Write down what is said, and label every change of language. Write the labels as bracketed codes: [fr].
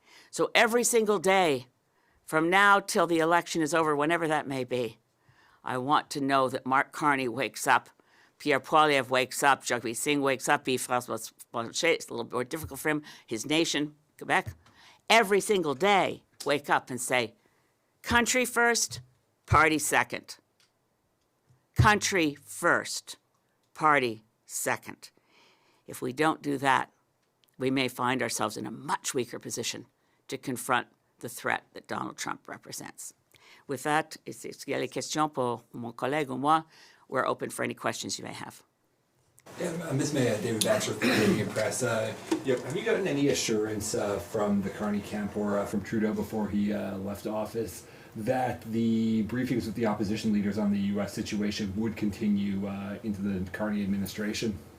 [en] So every single day, from now till the election is over, whenever that may be, I want to know that Mark Carney wakes up, Pierre Poilievre wakes up, Jagmeet Singh wakes up, François Blanchet, it's a little more difficult for him, his nation, Quebec, every single day wake up and say, country first, party second. Country first, party second. If we don't do that, we may find ourselves in a much weaker position to confront the threat that Donald Trump represents. With that, [fr] est-ce qu'il y a des questions pour mon collègue ou moi? [en] We're open for any questions you may have. Yeah, Ms. May, David Batchelor from the Canadian Press. Have you gotten any assurance from the Carney camp or from Trudeau before he left office that the briefings with the opposition leaders on the U.S. situation would continue into the Carney administration?